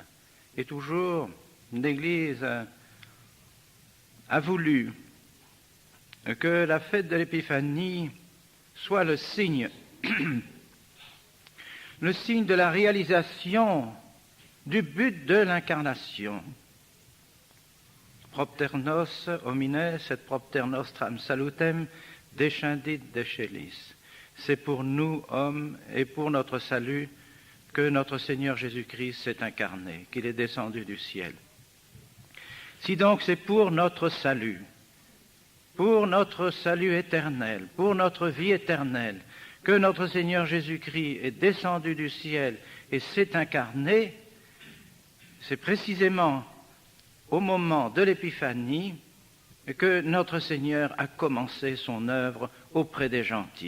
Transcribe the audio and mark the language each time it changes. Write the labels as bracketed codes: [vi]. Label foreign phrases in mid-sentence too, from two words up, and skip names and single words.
[fr] Et toujours, l'Église a voulu que la fête de l'Épiphanie soit le signe de la réalisation du but de l'incarnation. [la] Propter nos homines et propter nostram salutem descendit decelis. [fr] C'est pour nous, hommes, et pour notre salut que notre Seigneur Jésus-Christ s'est incarné, qu'il est descendu du ciel. Si donc c'est pour notre salut éternel, pour notre vie éternelle, que notre Seigneur Jésus-Christ est descendu du ciel et s'est incarné, c'est précisément au moment de l'Épiphanie que notre Seigneur a commencé son œuvre auprès des gentils.